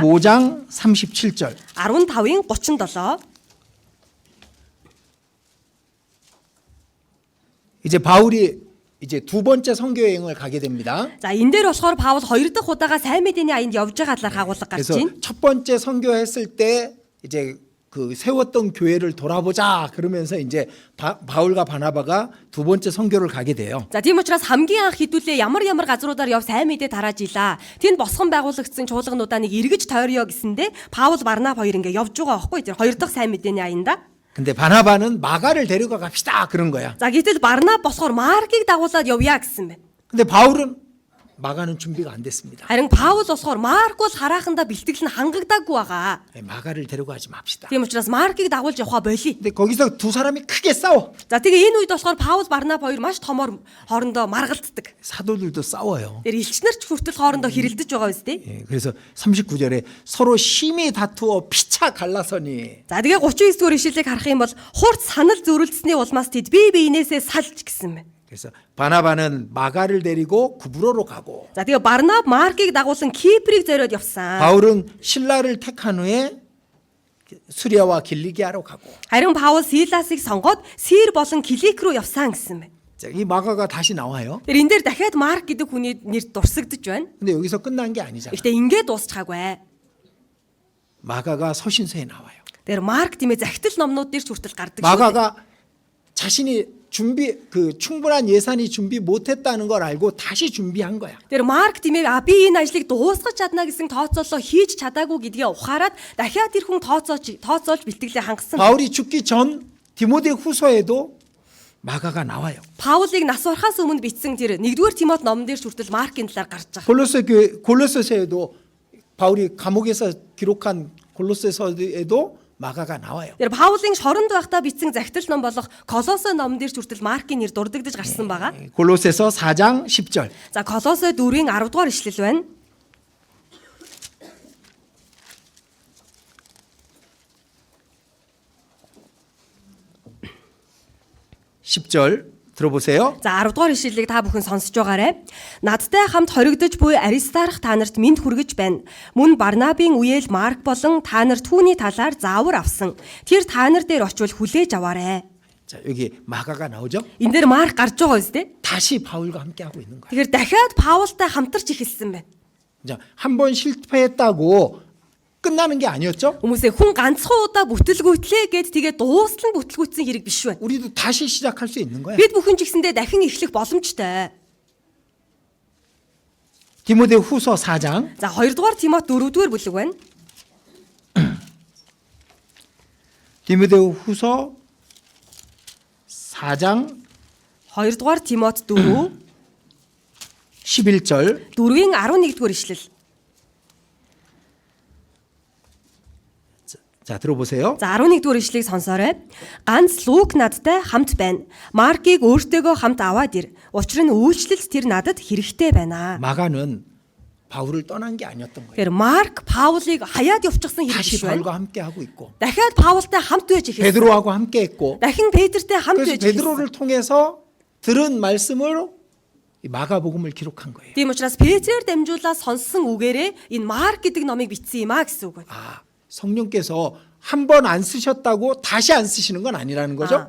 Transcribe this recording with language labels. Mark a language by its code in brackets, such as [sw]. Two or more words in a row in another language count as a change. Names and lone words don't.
[ko] 15장 37절. [mn] 15-ын 37. [ko] 이제 바울이 이제 두 번째 선교 여행을 가게 됩니다. [mn] За энэ дээр болохоор Паул хоёр дахь удаага сайн мэдээний аянд явж байгаа талаар хагуулга гарч [ko] 그래서 [mn] байна. [ko] 첫 번째 선교했을 때 이제 그 세웠던 교회를 돌아보자 그러면서 이제 바울과 바나바가 두 번째 선교를 가게 돼요. [mn] За тийм учраас хамгийн анх хэдүүлээ ямар газруудаар яв сайн мэдээ тарааж илаа. Тэнд босгон байгуулагдсан чуулгануудаа нэг эргэж тойрё гэсэндэ Паул Барнаб хоёр ингээ явж байгаа байхгүй тэр хоёр дахь сайн мэдээний аянда. [ko] 근데 바나바는 마가를 데려가 갑시다 그런 거야. [mn] За гэтэл Барнаб босгоор Маркийг дагуулад явъя гэсэн байна. [ko] 근데 바울은 마가는 준비가 안 됐습니다. [mn] Харин Паул босгоор Марк бол хараахандаа бэлтгэл нь хангагдаагүй байгаа. [ko] 마가를 데려가지 맙시다. [mn] Тийм учраас Маркийг дагуулж явахаа болий. [ko] 근데 거기서 두 사람이 크게 싸워. [mn] За тэгээ энэ үед болохоор Паул Барнаб хоёр маш томоор хоорондоо маргалддаг. [ko] 사도들도 싸워요. [mn] Тэр элчнэр ч хүртэл хоорондоо хэрэлдэж байгаа үстэй. [ko] 예, 그래서 39절에 서로 심히 다투어 피차 갈라서니. [mn] За тэгээ 39 дугаар ишлэлийг харах юм бол хурц санал зөрүүлсэний улмаас тэд бие биенээсээ салж гэсэн байна. [ko] 그래서 바나바는 마가를 데리고 구브로로 가고 [mn] За тэгээ Барнаб Маркийг дагуулсан Киприйг зориод явсан. [ko] 바울은 신라를 택한 후에 수리아와 길리기아로 가고. [mn] Харин Паул Силасыг сонгоод Сир болон Килик руу явсан гэсэн байна. [ko] 자, 이 마가가 다시 나와요. [mn] Тэр энэ дээр дахиад Марк гэдэг хүний нэр дурсагдж байна. [ko] 근데 여기서 끝난 게 아니잖아. [mn] Гэхдээ ингээд дуусчихаагүй. [ko] 마가가 서신서에 나와요. [mn] Тэр Марк тиймээ захидал номнууд дээр ч хүртэл гардаг. [ko] 마가가 자신이 충분한 예산이 준비 못했다는 걸 알고 다시 준비한 거야. [mn] Тэр Марк тиймээ би энэ ажлыг дуусгах чадна гэсэн тооцоолоо хийж чадаагүй гэдгээ ухаарад дахиад тэр хүн тооцоолж бэлтгэлээ хангасан. [ko] 바울이 죽기 전 디모데 후서에도 마가가 나와요. [mn] Паулыг нас барахаас өмнө бичсэн тэр 1-р Тимот номон дээр ч хүртэл Маркийн талаар гарч байгаа. [ko] 골로새서에도 바울이 감옥에서 기록한 골로새서에도 마가가 나와요. [mn] Тэр Паулын шоронд байхдаа бичсэн захидал ном болох Колосой номон дээр ч хүртэл Маркийн нэр дурддагдж гарсан байгаа. [ko] 골로새서 4장 10절. [mn] За Колосой 4-ийн 10 дугаар ишлэл байна. [ko] 들어보세요. [mn] За 10 дугаар ишлэлийг та бүхэн сонсож байгаарай. Надтай хамт хоригдож буй Аристарх та нарт мэд хүргэж байна. Мөн Барнабын үеэл Марк болон та нар түүний талаар заавар авсан. Тэр та нар дээр очивол хүлээж аваарай. [ko] 자, 여기 마가가 나오죠? [mn] Энэ дээр Марк гарч байгаа үстэй. [ko] 다시 바울과 함께 하고 있는 거야. [mn] Тэгэхээр дахиад Паултай хамтарч эхэлсэн байна. [ko] 자, 한 번 실패했다고 끝나는 게 아니었죠? [mn] Хүмүүсээ хүн ганцхан удаа бүтэлгүйтлээ гэд тэгээ дуустал нь бүтэлгүйтсэн хэрэг биш байна. [ko] 우리도 다시 시작할 수 있는 거야. [mn] Бид бүхэн ч гэсэндээ дахин эхлэх боломжтой. [ko] 디모데 후서 4장. [mn] За 2 дугаар Тимот 4 дугаар бүлэг байна. [ko] 디모데 후서 4장 [mn] 2 дугаар Тимот 4 [ko] 11절. [mn] 4-ийн 11 дугаар ишлэл. [ko] 자, 들어보세요. [mn] За 11 дугаар ишлэгийг сонсоорой. Ганц Лук надтай хамт байна. Маркийг өөртөөгөө хамт аваад ир. Учир нь үйлчлэлд тэр надад хэрэгтэй байна. [ko] 마가는 바울을 떠난 게 아니었던 거예요. [mn] Тэгэхээр Марк Паулыг хаяад явчихсан хэрэг [ko] 다시 [mn] биш байна. [ko] 바울과 함께 하고 있고 [mn] Дахиад Паултай хамт байж эхэлсэн. [ko] 베드로하고 함께 했고 [mn] Дахин Петртэй хамт [ko] 그래서 [mn] байж эхэлсэн. [ko] 베드로를 통해서 들은 말씀으로 이 마가복음을 기록한 거예요. [mn] Тийм учраас Петрээр дамжуулаад сонссон үгээрээ энэ Марк гэдэг номыг бичсэн юм а гэсэн үг байна. [ko] 아, 성령께서 한 번 안 쓰셨다고 다시 안 쓰시는 건 아니라는 거죠?